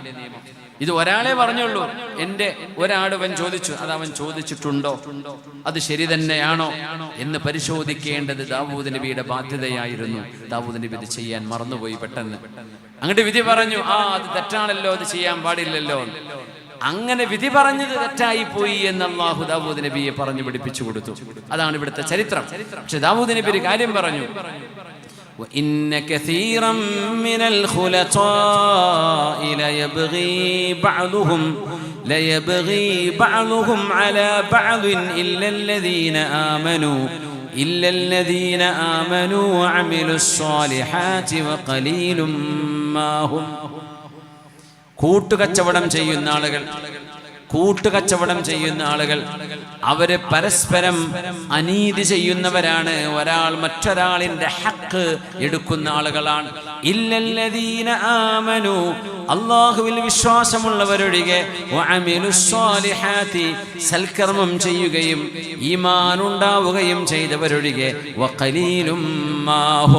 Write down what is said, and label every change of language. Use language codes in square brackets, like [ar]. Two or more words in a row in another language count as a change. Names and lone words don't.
[ml] ഇത് ഒരാളെ പറഞ്ഞുള്ളൂ, എന്റെ ഒരാടവൻ ചോദിച്ചു, അത് അവൻ ചോദിച്ചിട്ടുണ്ടോ, അത് ശരി തന്നെയാണോ എന്ന് പരിശോധിക്കേണ്ടത് ദാവൂദ് നബിയുടെ ബാധ്യതയായിരുന്നു. ദാവൂദ് നബി ഇത് ചെയ്യാൻ മറന്നുപോയി. പെട്ടെന്ന് അങ്ങോട്ട് വിധി പറഞ്ഞു, അത് തെറ്റാണല്ലോ, അത് ചെയ്യാൻ പാടില്ലല്ലോ. അങ്ങനെ വിധി പറഞ്ഞത് തെറ്റായി പോയി എന്ന് അല്ലാഹു ദാവൂദ് നബിയെ പറഞ്ഞു പഠിപ്പിച്ചു കൊടുത്തു. അതാണ് ഇവിടുത്തെ ചരിത്രം. പക്ഷെ ദാവൂദ് നബി ഒരു കാര്യം പറഞ്ഞു, [ar] وَإِنَّ كَثِيرًا مِنَ الْخُلَطَاءِ لَيَبْغِي بَعْضُهُمْ عَلَى بَعْضٍ إِلَّا الَّذِينَ آمَنُوا وَعَمِلُوا الصَّالِحَاتِ وَقَلِيلٌ مَّا هُمْ. [ml] കൂട്ടുകച്ചവടം ചെയ്യുന്ന ആളുകൾ അവര് പരസ്പരം അനീതി ചെയ്യുന്നവരാണ്. ഒരാൾ മറ്റൊരാളിന്റെ ഹക്ക് എടുക്കുന്ന ആളുകളാണ്. [ar] إلا الذين آمنوا, [ml] അല്ലാഹുവിൽ വിശ്വാസമുള്ളവരൊഴികെ, [ar] وعملوا الصالحات, [ml] സൽക്കർമ്മം ചെയ്യുകയും ഈമാൻ ഉണ്ടാവുകയും ചെയ്തവരൊഴികെ, [ar] وقليل ما هم.